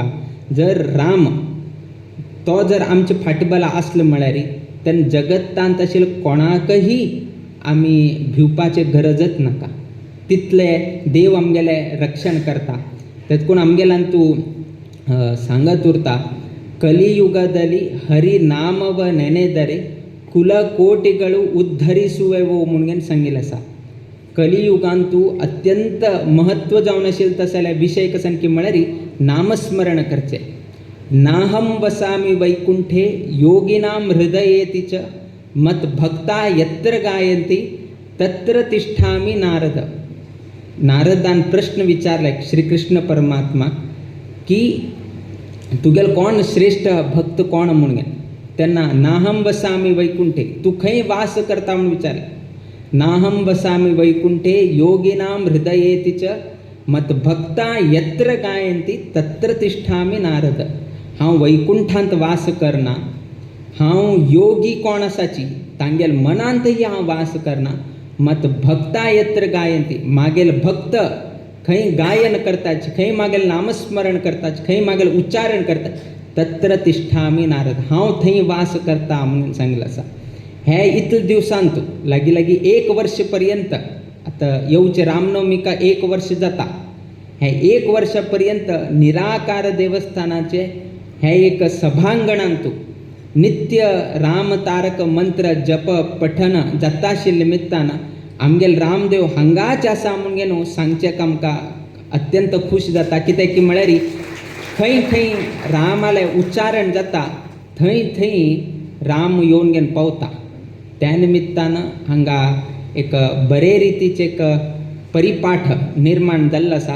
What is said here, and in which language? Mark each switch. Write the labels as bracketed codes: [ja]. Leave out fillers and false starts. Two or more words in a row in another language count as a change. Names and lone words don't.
[kok] जर राम तो जर आमचे फाटबला आसलो म्हळ्यार तेन्ना जगतांत आशिल्लो कोणाकय आमी भिवपाचें गरजच नाका. तितले देव आमगेलें रक्षण करता. तातूंत आमगेल्यान तूं सांगत उरता, [kn] ಕಲಿಯುಗದಲ್ಲಿ ಹರಿ ನಾಮವ ನೆನೆದರೆ ಕುಲಕೋಟಿಗಳು ಉದ್ಧರಿಸುವೆವು [kok] म्हणून सांगिल्लें आसा. कलियुगांतू अत्यंत महत्व जावन आशिल्लो तसले विशय कसन की म्हळ्यार नामस्मरण करचें. [sa] नाहम वसामी वैकुंठे योगिनां हृदयेति च मत भक्ता यत्र गायन्ति तत्र तिष्ठामि नारद. [kok] नारदान प्रश्न विचारला श्री कृष्ण परमात्मा की तुगेल कोण श्रेष्ठ भक्त कोण म्हणून. तेन्ना [sa] नाहम वसामी वैकुंठे, [kok] तू खंय वास करता म्हणून विचारलें. [sa] नाहम वसामी वैकुंठे योगिनां हृदयेति च मत भक्ता यत्र गायन्ति तत्र तिष्ठामि नारद. [kok] हांव वैकुंठांत वास करना, हांव योगी कोण आसाची तांगेल मनांतही हांव वास करना, [sa] मत भक्ता यत्र गायंती, [kok] मागेल भक्त खंय गायन करताच, खंय मागेल नामस्मरण करताच, खंय मागेल उच्चारण करता, [sa] तत्र तिष्ठामी नारद, [kok] हांव थंय वास करता म्हणून सांगितलं आसा. हे इतले दिवसांत लागी लागी 1 वर्ष पर्यंत, आता येवचे रामनवमीका 1 वर्ष जाता, हे 1 वर्षा पर्यंत निराकार देवस्थानाचे हे एक सभांगणांत नित्य राम तारक मंत्र जप पठन जाता आशिल्ले निमित्तान आमगेल रामदेव हांगाच आसा म्हणगे न्हू सांगचें आमकां अत्यंत खूश जाता. कित्याक की म्हळ्यार खंय खंय रामाले उच्चारण जाता थंय थंय राम येवन घेवन पावता. त्या निमित्तान हांगा एक बरे रितीचे एक परिपाठ निर्माण जाल्लो आसा.